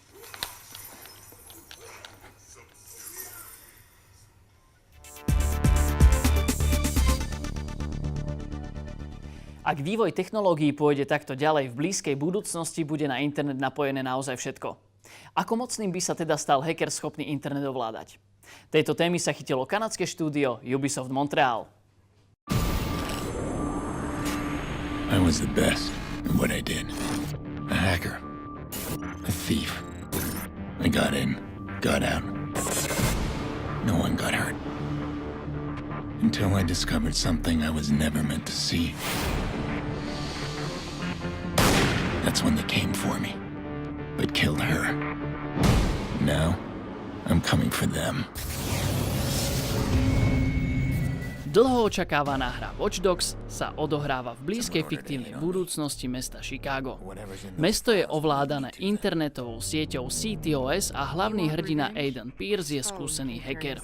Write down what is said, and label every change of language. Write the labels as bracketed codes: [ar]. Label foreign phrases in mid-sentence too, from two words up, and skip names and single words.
[sk] Ak vývoj technológií pôjde takto ďalej, v blízkej budúcnosti bude na internet napojené naozaj všetko. Ako mocným by sa teda stal hacker schopný internet ovládať? Tejto témy sa chytilo kanadské štúdio Ubisoft Montreal. [en] I was the best at what I did. A hacker. A thief. I got in, got out. No one got hurt. Until I discovered something I was never meant to see. That's when they came for me, but killed her. Now, I'm coming for them. [sk] Dlho očakávaná hra Watch Dogs sa odohráva v blízkej fiktívnej budúcnosti mesta Chicago. Mesto je ovládané internetovou sieťou CTOS a hlavný hrdina Aiden Pearce je skúsený hacker.